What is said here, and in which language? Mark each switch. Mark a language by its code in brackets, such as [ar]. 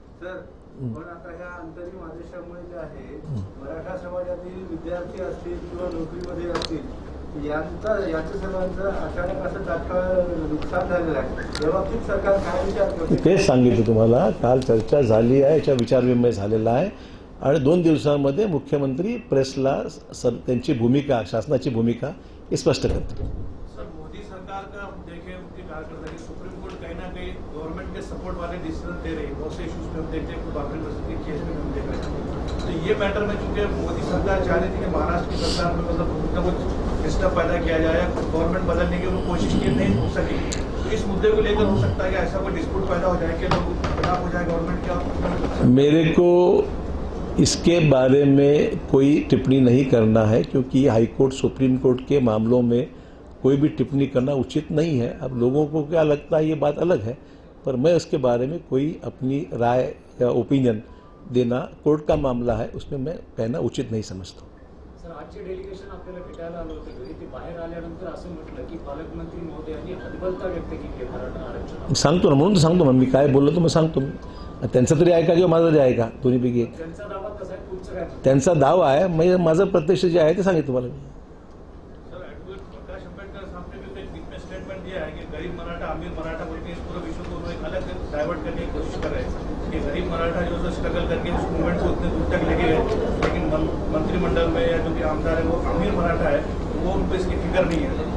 [mr] पण आता ह्या अंतरिम आदेशामुळे जे आहे मराठा समाजातील विद्यार्थी असतील किंवा नोकरीमध्ये असतील यांचं सर्वांचं अचानक असं तात्काळ नुकसान झालेलं आहे. या बाबतीत सरकार काय विचार करते तेच सांगितलं तुम्हाला. काल चर्चा झाली आहे, याच्या विचारविनिमय झालेला आहे आणि 2 दिवसांमध्ये मुख्यमंत्री प्रेसला त्यांची भूमिका, शासनाची भूमिका हे स्पष्ट करतील. [hi] मोदी सरकार का देखें उनकी कार्यकर्ता की सुप्रीम कोर्ट कहीं ना कहीं गवर्नमेंट के सपोर्ट वाले डिसीजन दे रही है. बहुत से इश्यूज में हम देखते हैं, बाबरी मस्जिद के केस में हम देख रहे हैं. तो ये मैटर में चूंकि मोदी सरकार चाह रही थी कि महाराष्ट्र की सरकार में मतलब कुछ डिस्टर्ब पैदा किया जाए, गवर्नमेंट बदलने की वो कोशिश की नहीं हो सकी. तो इस मुद्दे को लेकर हो सकता है कि ऐसा कोई डिस्प्यूट पैदा हो जाए कि लोग खिलाफ हो जाए गवर्नमेंट के. मेरे को इसके बारे में कोई टिप्पणी नहीं करना है क्योंकि हाईकोर्ट सुप्रीम कोर्ट के मामलों में कोई भी टिप्पणी करना उचित नहीं है. अब लोगों को क्या लगता है ये बात अलग है. पर मैं उसके बारे में कोई अपनी राय या ओपिनियन देना, कोर्ट का मामला है, उसमें मैं कहना उचित नहीं समझता. [mr] सर, आजचे डेलिगेशन आपल्याला भेटायला आलं होतं घरी. ते बाहेर आल्यानंतर असं म्हटलं की पालकमंत्री महोदयांनी हतबलता व्यक्त केली आहे मराठा आरक्षण. सांगतो ना, म्हणून तर सांगतो ना, मी काय बोललो तर मग सांगतो मी. त्यांचा तरी ऐका किंवा माझा तरी ऐका, दोन्हीपैकी एक. त्यांचा दावा कसा आहे, तुमचं काय म्हणणं? त्यांचा दावा आहे, म्हणजे माझं प्रत्यक्ष जे आहे ते सांगितलं तुम्हाला मी. [hi] सर, एडवोकेट प्रकाश आंबेडकर साहब ने भी एक स्टेटमेंट दिया है कि गरीब मराठा अमीर मराठा बोल के इस पूरे विश्व को वो एक अलग डाइवर्ट करने की कोशिश कर रहे हैं कि गरीब मराठा जो है स्ट्रगल करके उस मूवमेंट को उतने दूर तक लेके गए, लेकिन मंत्रिमंडल में या जो भी आमदार है वो अमीर मराठा है, वो उन पर इसकी फिक्र नहीं है.